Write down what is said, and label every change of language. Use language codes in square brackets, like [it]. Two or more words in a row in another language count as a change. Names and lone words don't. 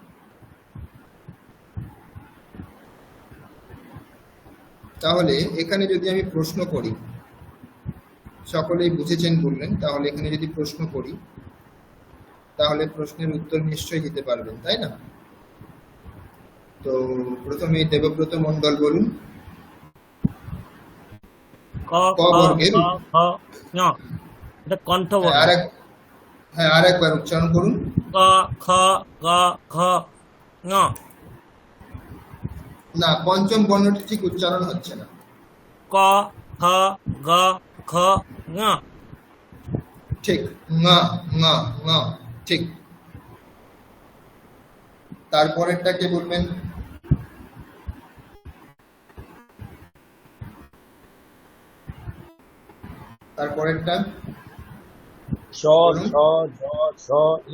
[bn] তাহলে এখানে যদি আমি প্রশ্ন করি, সকলেই বুঝেছেন বললেন, তাহলে এখানে যদি প্রশ্ন করি তাহলে প্রশ্নের উত্তর নিশ্চয়ই দিতে পারবেন, তাই না? তো প্রথমে দেবব্রত মণ্ডল বলুন। ক ক খ বর্গের গ ঘ ঞ, এটা কণ্ঠবর্ণ। আরেকবার উচ্চারণ করুন। ক খ গ ঘ ঙ। না, পঞ্চম বর্ণটি ঠিক উচ্চারণ হচ্ছে না। ক খ গ ঘ ঙ। ঠিক, ঙ ঙ ঙ, ঠিক। তারপরেরটা কে বলবেন? তারপরেরটা ছ বলুন ছ ঝ ঝ ঞ।